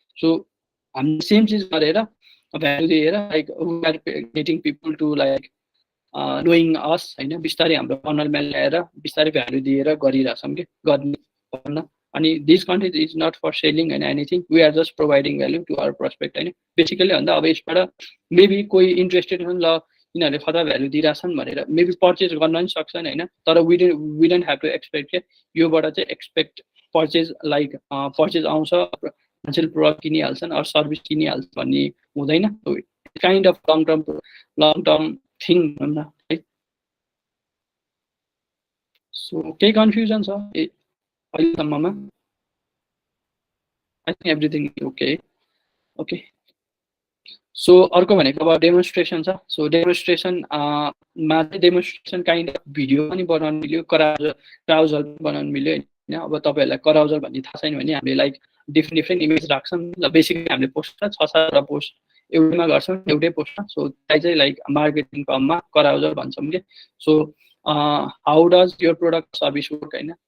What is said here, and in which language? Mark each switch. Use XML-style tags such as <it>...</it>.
<en>so</en> <ne>हामीले same चिज गरेर भ्यालु दिएर</ne> <en>like we are getting people to like knowing us</en> <ne>होइन. बिस्तारै हाम्रो फनलमा ल्याएर बिस्तारै भ्यालु दिएर गरिरहेछौँ कि गर्ने भन्न.</ne> <en>अनि this content is not for selling</en> <ne>होइन</ne> <en>Anything. We are just providing value to our prospect</en> <ne>होइन. बेसिकली भन्दा अब यसबाट मेबी कोही इन्ट्रेस्टेड छन् ल यिनीहरूले खतरा भ्यालु दिइरहेछन् भनेर मेबी पर्चेज गर्न पनि सक्छन् होइन. तर</ne> <en>we don't have to expect</en> <ne>के योबाट चाहिँ एक्सपेक्ट पर्चेज लाइक पर्चेज आउँछ मान्छेले प्रोडक्ट किनिहाल्छन् अरू सर्भिस किनिहाल्छ भन्ने हुँदैन.</ne> <en>kind of long term thing</en> <ne>भन्न है. सो केही कन्फ्युजन छ अहिलेसम्ममा?</ne> <en>I think everything is okay. Okay, so</en> <ne>अर्को भनेको अब</ne> <en>Demonstration छ.</en> <ne>सो डेमोन्स्ट्रेसनमा चाहिँ डेमोन्स्ट्रेसन काइन्ड अफ भिडियो पनि बनाउनु मिल्यो, क्राउजल बनाउनु मिल्यो होइन. अब तपाईँहरूलाई क्राउजल भन्ने थाहा छैन भने हामीले लाइक डिफ्रेन्ट इमेज राख्छौँ. बेसिकली हामीले पोस्ट 6-7 पोस्ट एउटैमा गर्छौँ, एउटै पोस्टमा. सो त्यसलाई चाहिँ लाइक मार्केटिङ फर्ममा क्राउजल भन्छौँ कि.</ne> <en>so how does your product service work</en> <ne>होइन.</ne>